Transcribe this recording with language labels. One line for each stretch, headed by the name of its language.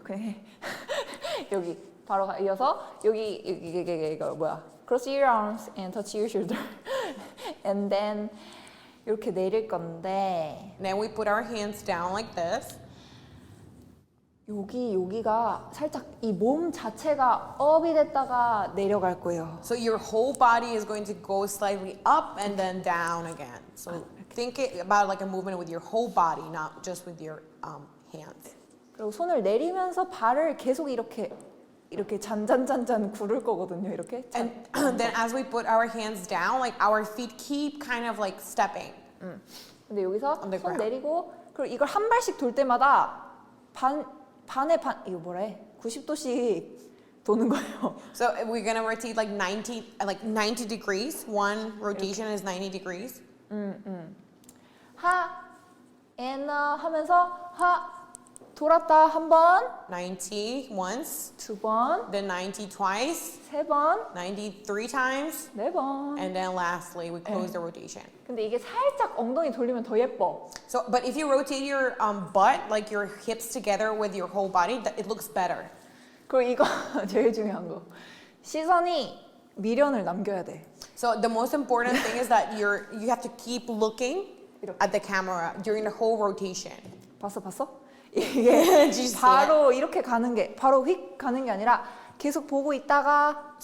Korean: 그냥 여기 바로 이어서 여기 이거 뭐야?
English: Cross your arms and touch your shoulder. And then
Korean: 이렇게 내릴 건데.
English: And then we put our hands down like this.
Korean: 여기가 살짝 이 몸 자체가 up이 됐다가 내려갈 거예요.
English: So your whole body is going to go slightly up and then down again. So think about like a movement with your whole body, not just with your hands.
Korean: 그리고 손을 내리면서 발을 계속 이렇게 잔잔잔잔 구를 거거든요. 이렇게.
English: And then as we put our hands down, like our feet keep kind of like stepping.
Korean: 근데 여기서
English: On the
Korean: 손
English: ground.
Korean: 내리고 그리고 이걸 한 발씩 돌 때마다 반에 반 이거 뭐라 해? 90도씩 도는 거예요.
English: So we're gonna rotate like 90 degrees. One rotation is 90 degrees.
Korean: 하, 에너 하면서 하 돌았다 한 번,
English: 90 once,
Korean: 두 번,
English: then 90 twice,
Korean: 세 번,
English: 90 three times,
Korean: 네 번.
English: and then lastly we close the rotation.
Korean: 근데 이게 살짝 엉덩이 돌리면 더 예뻐.
English: So, but if you rotate your butt, like your hips together with your whole body, it looks better.
Korean: 그리고 이거 제일 중요한 거. 시선이 미련을 남겨야 돼.
English: So the most important thing is that you have to keep looking
Korean: 이렇게.
English: at the camera during the whole rotation.
Korean: 봤어? 이게
English: Did you see
Korean: 바로 이렇게 가는 게 바로 휙 가는 게 아니라 계속 보고 있다가